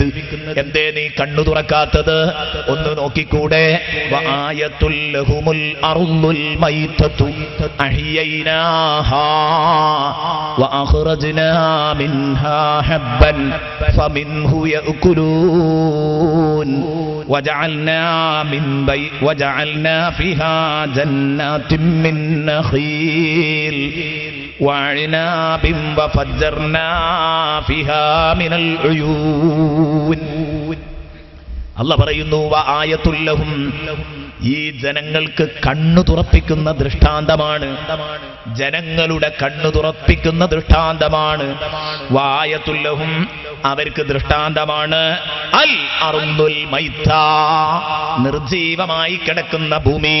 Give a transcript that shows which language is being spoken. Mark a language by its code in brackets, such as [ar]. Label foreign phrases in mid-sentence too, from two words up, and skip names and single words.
[ml] എന്തേ നീ കണ്ണു തുറക്കാത്തത്? ഒന്ന് നോക്കിക്കൂടെ? [ar] وآية لهم الأرض الميتة أحييناها وأخرجنا منها حبا فمنه يأكلون وجعلنا فيها جنات من نخيل وعناب وفجرنا فيها من العيون. [ml] അല്ലാഹു പറയുന്നു [ar] وآية لهم, [ml] ഈ ജനങ്ങൾക്ക് കണ്ണു തുറപ്പിക്കുന്ന ദൃഷ്ടാന്തമാണ്. ജനങ്ങളുടെ കണ്ണു തുറപ്പിക്കുന്ന ദൃഷ്ടാന്തമാണ്. [ar] وآية لهم, [ml] അവർക്ക് ദൃഷ്ടാന്തമാണ്. [ar] الأرض الميتة, [ml] നിർജീവമായി കിടക്കുന്ന ഭൂമി.